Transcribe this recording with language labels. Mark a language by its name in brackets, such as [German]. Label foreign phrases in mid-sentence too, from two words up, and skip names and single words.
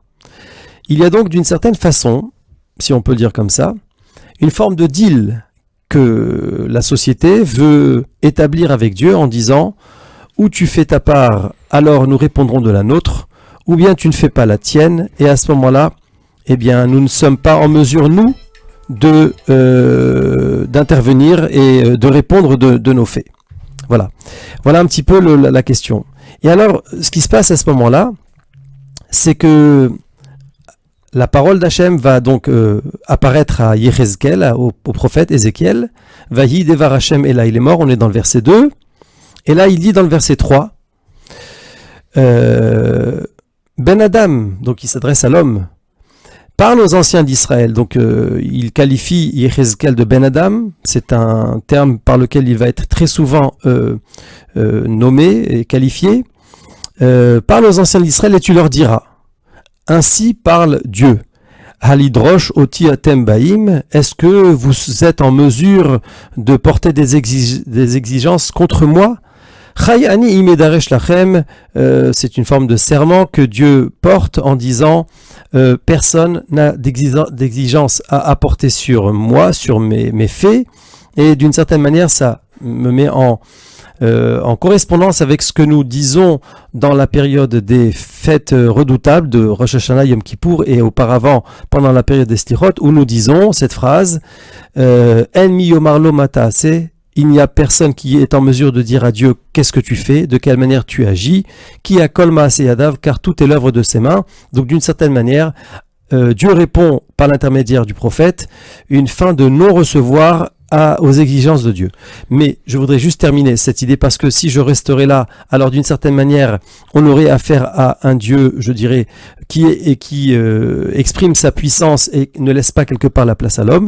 [French] Il y a donc d'une certaine façon, si on peut le dire comme ça, une forme de deal que la société veut établir avec Dieu en disant « ou tu fais ta part, alors nous répondrons de la nôtre, ou bien tu ne fais pas la tienne, et à ce moment-là, eh bien, nous ne sommes pas en mesure, nous, d'intervenir et de répondre de nos faits. » Voilà. Voilà un petit peu la question. Et alors, ce qui se passe à ce moment-là, c'est que la parole d'Hachem va donc apparaître à Yézéchiel, au prophète Ézéchiel. [Hebrew] ויהי דבר השם, [French] et là il est mort, on est dans le verset 2. Et là il dit dans le verset 3, [Hebrew] בן אדם, [French] donc il s'adresse à l'homme, parle aux anciens d'Israël. Donc il qualifie Yézéchiel de [Hebrew] בן אדם, [French] c'est un terme par lequel il va être très souvent nommé et qualifié. Parle aux anciens d'Israël et tu leur diras. Ainsi parle Dieu. [Hebrew] הלדרוש אותי אתם באים, [French] est-ce que vous êtes en mesure de porter des exigences contre moi? [Hebrew] חי אני אם אדרש לכם, [French] c'est une forme de serment que Dieu porte en disant personne n'a d'exigence à apporter sur moi, sur mes faits, et d'une certaine manière ça me met en correspondance avec ce que nous disons dans la période des fêtes redoutables de Rosh Hashanah, Yom Kippour et auparavant pendant la période des Slichot, où nous disons cette phrase [Hebrew] אין מי יאמר לו מה תעשה, [French] il n'y a personne qui est en mesure de dire à Dieu qu'est-ce que tu fais, de quelle manière tu agis, qui a [Hebrew] כל מעשה ידיו, [French] car tout est l'œuvre de ses mains. Donc d'une certaine manière, Dieu répond par l'intermédiaire du prophète une fin de non-recevoir aux exigences de Dieu. Mais je voudrais juste terminer cette idée parce que si je resterai là, alors d'une certaine manière, on aurait affaire à un Dieu, je dirais, qui exprime sa puissance et ne laisse pas quelque part la place à l'homme.